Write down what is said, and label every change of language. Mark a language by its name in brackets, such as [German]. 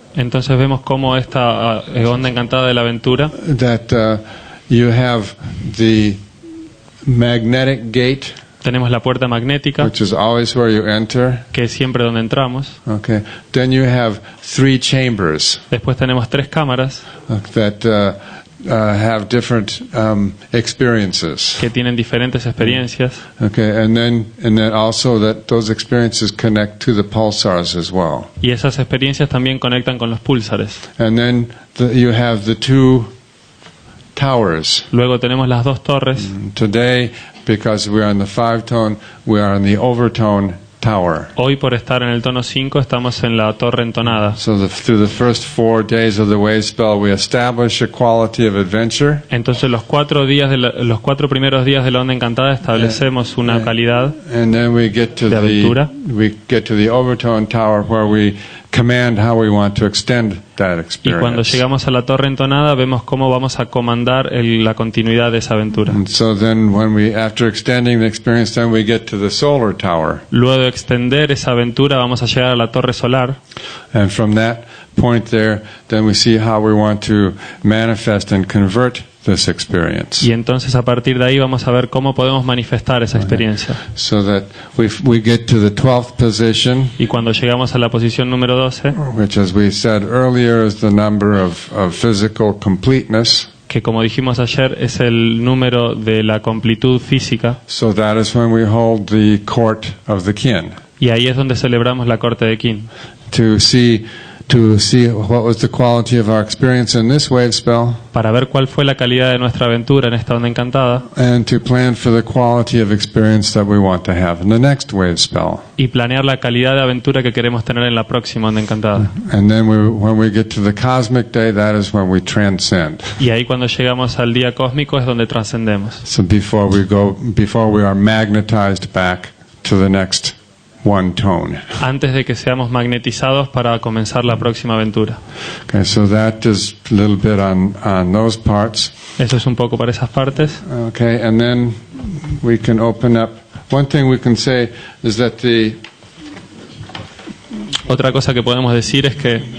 [Spanish] Entonces vemos cómo esta onda encantada de la aventura, [English] that you have the magnetic gate, [Spanish] tenemos la puerta magnética, [English] which is always where you enter. [Spanish] que es siempre donde entramos. [English] Okay. Then you have 3 chambers [Spanish] Después tenemos 3 cámaras [English] that have different experiences. [Spanish] que tienen diferentes experiencias. [English] Okay, and then also that those experiences connect to the pulsars as well. [Spanish] Y esas experiencias también conectan con los púlsares. [English] And then you have the 2 towers. [Spanish] Luego tenemos las 2 torres. [English] Today, because we are in the 5-tone, we are in the overtone tower. [Spanish] Hoy, por estar en el tono 5, estamos en la torre entonada. [English] So through the first 4 days of the wave spell, we establish a quality of adventure. [Spanish] Entonces los 4 primeros días de la onda encantada establecemos una calidad [English] And then we get to [Spanish] de aventura. [English] the overtone tower where we command how we want to extend that [Spanish] Y cuando [English] experience. [Spanish] llegamos a la torre entonada vemos cómo vamos a comandar la continuidad de esa aventura. [English] And so then after extending the experience, then we get to the solar tower. [Spanish] Luego de extender esa aventura vamos a llegar a la torre solar. [English] And from that point there, then we see how we want to manifest and convert this experience. [Spanish] Y entonces a partir de ahí vamos a ver cómo podemos manifestar esa experiencia. [English] So that we get to the 12th position, [Spanish] Y cuando llegamos a la posición número 12, [English] which, as we said earlier, is the number of physical completeness. [Spanish] que como dijimos ayer es el número de la completud física, [English] So that is when we hold the court of the kin, [Spanish] y ahí es donde celebramos la corte de Kin, [English] to see what was the quality of our experience in this wave spell, [Spanish] para ver cuál fue la calidad de nuestra aventura en esta onda encantada [English] and to plan for the quality of experience that we want to have in the next wave spell. [Spanish] y planear la calidad de aventura que queremos tener en la próxima onda encantada. [English] And then when we get to the cosmic day, that is when we transcend. [Spanish] Y ahí cuando llegamos al día cósmico es donde trascendemos. [English] So before we are magnetized back to the next one tone. [Spanish] Antes de que seamos magnetizados para comenzar la próxima aventura. [English] Okay, so that is a little bit on those parts. [Spanish] Eso es un poco para esas partes. [English] Okay, and then we can open up. One thing we can say is that [Spanish] Otra cosa que podemos decir es que